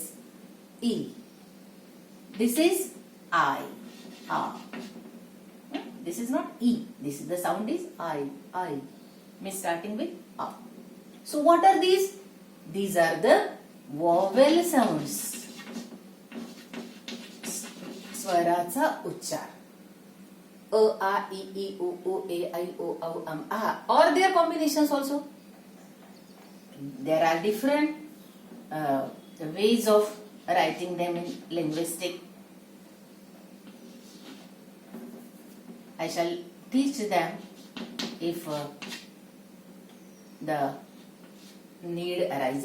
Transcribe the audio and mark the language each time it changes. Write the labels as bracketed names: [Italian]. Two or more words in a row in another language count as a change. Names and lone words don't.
[English] E. This is I. A. This is not E. This is the sound is I. I. Means starting with A. So what are these? These are the vowel sounds. [Marathi] स्वराचा उच्चार. [English] A, A, E, E, O, O, A, I, O, Au, A. Or their combinations also. There are different ways of writing them in linguistic. I shall teach them if the need arises.